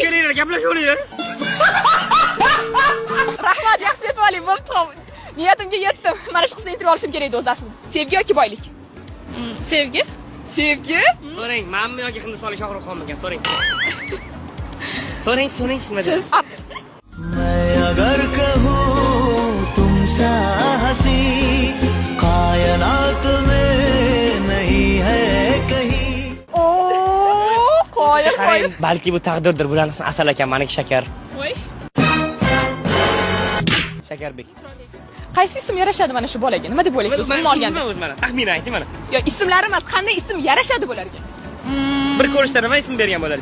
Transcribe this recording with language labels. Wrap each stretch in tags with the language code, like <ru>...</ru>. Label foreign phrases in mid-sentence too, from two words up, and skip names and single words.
<uz>Kelinglar, gaplashinglar. Rahmat, yaxshi deb oling, bo'ldi. Niyatimga yetdim. Mana shu qizni intervyu olishim kerak edi o'zi aslida. Sevgi yoki boylik? Sevgi? Sevgi? So'rang, menmi yoki Hindistonlik Shohrux Xonmikan? So'rang. So'rang, nima Siz</uz> <hi>मैं अगर कहूँ तुमसे हंसी कायनात में नहीं है कहीं</hi> <uz>qo'ying. Balki bu taqdirdir. Bularni asal akam, meniki Shakar. Voy. Shakarbek. Qaysi ism yarashadi mana shu bolaga? Nima deb o'ylaysiz? Umuman olganda. O'zi mana taxmin ayting mana. Yo, ismlari emas, qanday ism yarashadi bularga? Bir ko'rishda nima ism bergan bo'lar?</uz>